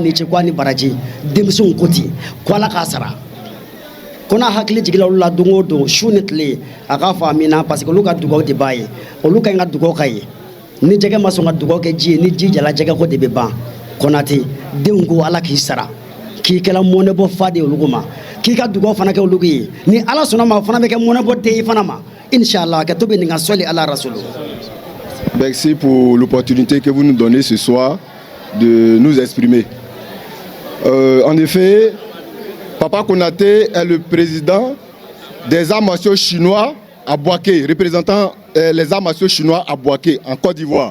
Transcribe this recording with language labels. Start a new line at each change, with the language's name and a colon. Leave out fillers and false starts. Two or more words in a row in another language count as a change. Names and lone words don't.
Bambara: ni ce ko a ni baraji denmisɛnw ko ten ko ala k'a sara ko n'a hakili jigila olu la don o don su ni tile a k'a fɔ amina
French: parce que
Bambara: olu ka dugawu de b'a ye olu ka ɲi ka dugawu ka ye ni jɛgɛ ma sɔn ka dugawu kɛ ji ye ni ji jala jɛgɛ ko de bɛ ban Konate denw ko ala k'i sara k'i kɛla mɔnɛbɔ fa de ye olu ma k'i ka dugawu fana kɛ olu ye ni ala sɔnna ma o fana bɛ kɛ mɔnɛbɔ den ye fana ma Inch'Allah,
French: que tout bien
Bambara: n'ga soli ala Rasoulou.
French: Merci pour l'opportunité que vous nous donnez ce soir de nous exprimer. En effet, Papa Konate est le président des arts martiaux chinois à Bouaké, représentant les arts martiaux chinois à Bouaké, en Côte d'Ivoire.